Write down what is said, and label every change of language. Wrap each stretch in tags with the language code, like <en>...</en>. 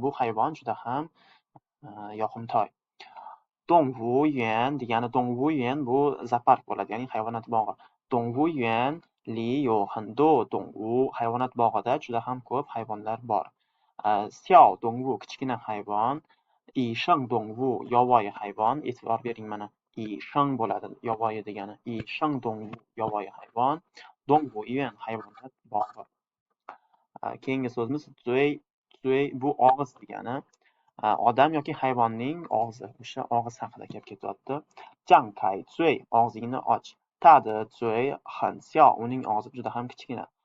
<uz>Bu hayvon juda ham yoqimtoy. 动物园 degani 动物园 bu zoopark bo'ladi, ya'ni hayvonot bog'i.</uz> <zh>动物园里有很多动物.</zh> <uz>Hayvonot bog'ida juda ham ko'p hayvonlar bor. 小动物 kichkina hayvon. 野生动物 yovvoyi hayvon. E'tibor bering, mana 野生 bo'ladi yovvoyi degani. 野生动物 yovvoyi hayvon. 动物园 hayvonot bog'i. Keyingi so'zimiz zuey. Zuey bu og'iz degani. Odam yoki hayvonning og'zi, o'sha og'iz haqida gap ketyapti.</uz> <zh>张开嘴</zh> <uz>og'zingni och.</uz> <zh>他的嘴很小</zh> <uz>uning og'zi juda ham kichkina.</uz>